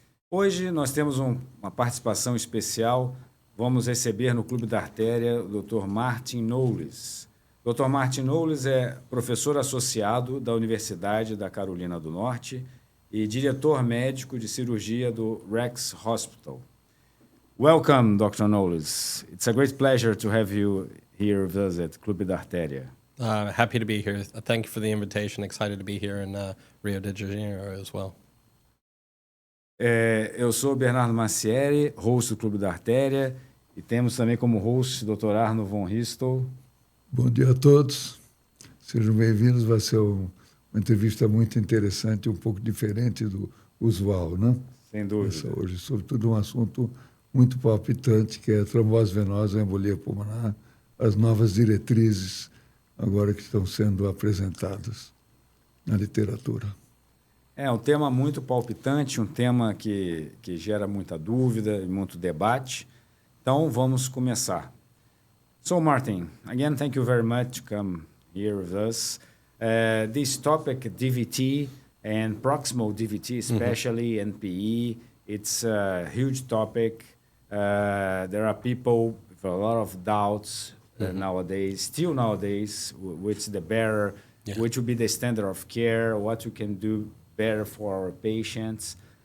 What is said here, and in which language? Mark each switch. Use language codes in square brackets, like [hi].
[pt] Hoje nós temos uma participação especial. Vamos receber no Clube da Artéria o Dr. Martyn Knowles. Dr. Martyn Knowles é professor associado da Universidade da Carolina do Norte e diretor médico de cirurgia do Rex Hospital. [en] Welcome, Dr. Knowles. It's a great pleasure to have you here with us at Clube da Artéria. Happy to be here. Thank you for the invitation. Excited to be here in Rio de Janeiro as well. [pt] Eu sou Bernardo Massière, host do Clube da Artéria, e temos também como host o Dr. Arno von Ristow. Bom dia a todos. Sejam bem-vindos. Vai ser uma entrevista muito interessante, um pouco diferente do usual, né? Sem dúvida. Hoje, sobretudo, um assunto muito palpitante, que é a trombose venosa, a embolia pulmonar, as novas diretrizes agora que estão sendo apresentadas na literatura. É um tema muito palpitante, um tema que gera muita dúvida e muito debate. Então, vamos começar. [en] So, Martyn, again, thank you very much to come here with us. This topic, DVT and proximal DVT, especially NPE, it's a huge topic. There are people with a lot of doubts nowadays, still nowadays, which the better, which will be the standard of care, what we can do better for our patients.